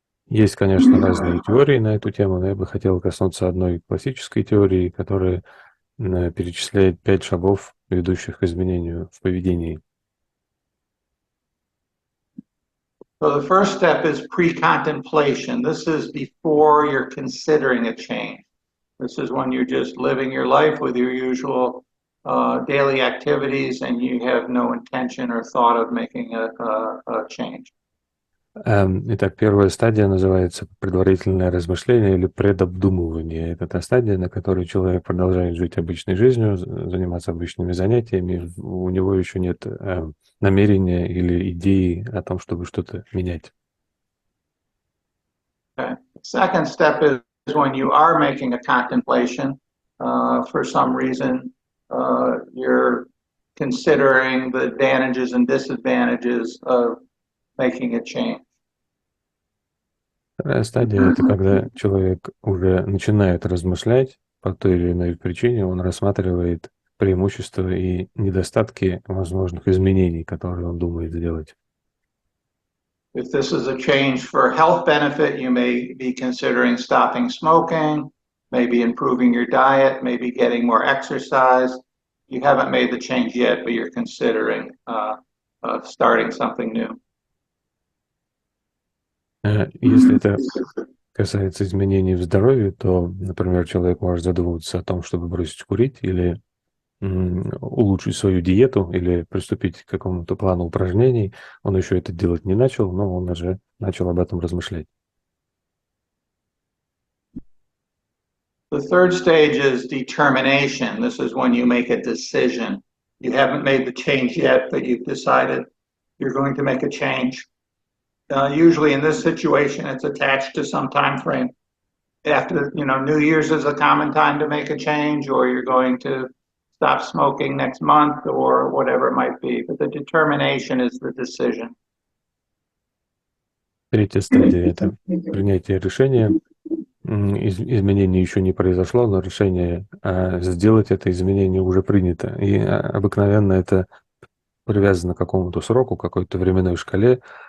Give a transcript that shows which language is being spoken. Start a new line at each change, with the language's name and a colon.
Russian: Есть, конечно, разные теории на эту тему, но я бы хотел коснуться одной классической теории, которая перечисляет 5 шагов, ведущих к изменению в поведении.
English: So the first step is pre-contemplation. This is before you're considering a change. This is when you're just living your life with your usual daily activities and you have no intention or thought of making a change.
Russian: Итак, первая стадия называется предварительное размышление или предобдумывание. Это та стадия, на которой человек продолжает жить обычной жизнью, заниматься обычными занятиями. У него еще нет намерения или идеи о том, чтобы что-то менять.
English: Okay. Second step is when you are making a contemplation. For some reason, you're considering the advantages and disadvantages of making a change.
Russian: Вторая стадия — это когда человек уже начинает размышлять по той или иной причине, он рассматривает преимущества и недостатки возможных изменений, которые он думает сделать.
English: If this is a change for health benefit, you may be considering stopping smoking. maybe improving your diet, maybe getting more exercise. You haven't made the change yet, but you're considering starting something new.
Russian: Если это касается изменений в здоровье, то, например, человек может задумываться о том, чтобы бросить курить или улучшить свою диету или приступить к какому-то плану упражнений. Он еще это делать не начал, но он уже начал об этом размышлять.
English: The third stage is determination. This is when you make a decision. You haven't made the change yet, but you've decided you're going to make a change. Usually in this situation, it's attached to some time frame. After, New Year's is a common time to make a change, or you're going to stop smoking next month, or whatever it might be. But the determination is the decision.
Russian: Третья стадия – это принятие решения. Изменение еще не произошло, но решение сделать это изменение уже принято. И обыкновенно это привязано к какому-то сроку, какой-то временной шкале.